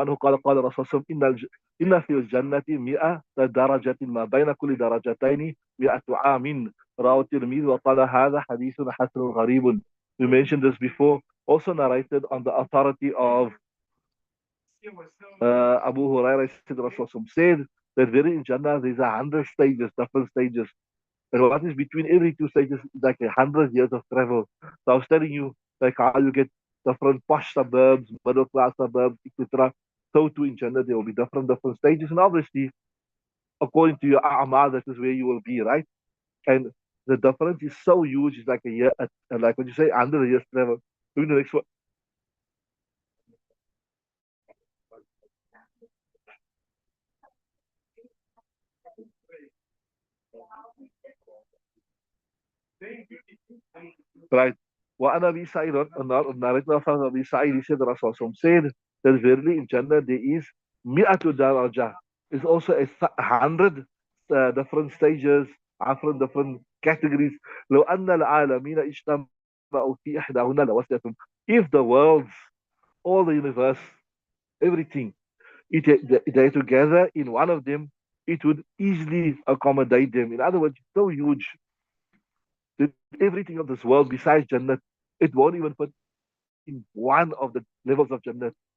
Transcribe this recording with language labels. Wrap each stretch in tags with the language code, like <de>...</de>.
<ar>عنه قال قال رسول الله إن في الجنة 100 درجة ما بين كل درجتين 100 عام. رواه الترمذي وقال هذا حديث حسن غريب.</ar> <en>We mentioned this before, also narrated on the authority of Abu Hurairah. Said Rasulullah said that there in Jannah there's 100 stages, different stages. And what is between every two stages is like 100 years of travel. So I was telling you, like how you get different posh suburbs, middle class suburbs, etc. So too in Jannah there will be different stages, and obviously according to your a'mal, that is where you will be, right? And the difference is so huge. It's like a year, like when you say 100 years travel. Doing the next one. Right.</en> <ar>وعن أبي سعيد</ar> <en>narrated from Abi Sa'id, he said Rasulullah said that verily in Jannah there is mi'atu daraja. It's also 100 different stages, different categories.</en> <ar>لو أن العالمين اجتمعوا في إحداهن لوسعتهم.</ar> <en>If the worlds, all the universe, everything, they together in one of them, it would easily accommodate them. In other words, it's so huge that everything of this world besides Jannah, it won't even fit in one of the levels of Jannah.</en>